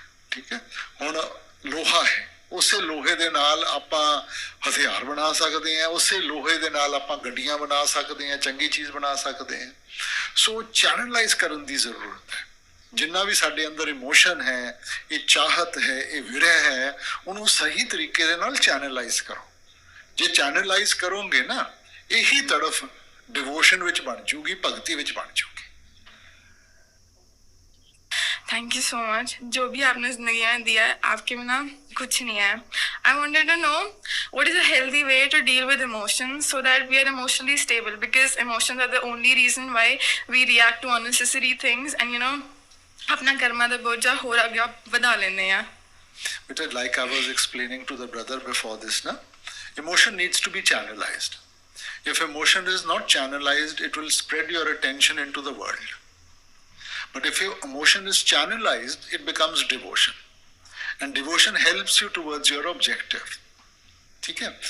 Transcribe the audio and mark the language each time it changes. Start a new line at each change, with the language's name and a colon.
Punjabi: ਠੀਕ ਹੈ, ਹੁਣ ਲੋਹਾ ਹੈ, ਉਸੇ ਲੋਹੇ ਦੇ ਨਾਲ ਆਪਾਂ ਹਥਿਆਰ ਬਣਾ ਸਕਦੇ ਹਾਂ, ਉਸੇ ਲੋਹੇ ਦੇ ਨਾਲ ਆਪਾਂ ਗੱਡੀਆਂ ਬਣਾ ਸਕਦੇ ਹਾਂ, ਚੰਗੀ ਚੀਜ਼ ਬਣਾ ਸਕਦੇ ਹਾਂ। ਸੋ ਚੈਨਲਾਈਜ਼ ਕਰਨ ਦੀ ਜ਼ਰੂਰਤ ਹੈ। ਜਿੰਨਾ ਵੀ ਸਾਡੇ ਅੰਦਰ ਇਮੋਸ਼ਨ ਹੈ, ਇਹ ਚਾਹਤ ਹੈ, ਇਹ ਵਿਰਹ ਹੈ, ਉਹਨੂੰ ਸਹੀ ਤਰੀਕੇ ਦੇ ਨਾਲ ਚੈਨਲਾਈਜ਼ ਕਰੋ। ਜੇ ਚੈਨਲਾਈਜ਼ ਕਰੋਗੇ ਨਾ, ਇਹੀ ਤੜਫ डिवोशन विच बन जूगी, भगती विच बन जूगी।
English: Thank you so much.
Hindi: जो भी आपने जिंदगी में दिया है, आपके बिना कुछ नहीं है।
English: I wanted to know what is a healthy way to deal with emotions so that we are emotionally stable, because emotions are the only reason why we react to unnecessary things and
Punjabi: अपना कर्मा दा बोझा होर आगे बढ़ा लेने हैं।
English: But like I was explaining to the brother before this, na, emotion needs to be channelized. If emotion is not channelized, it will spread your attention into the world. But if your emotion is channelized, it becomes devotion. And devotion helps you towards your objective. Okay?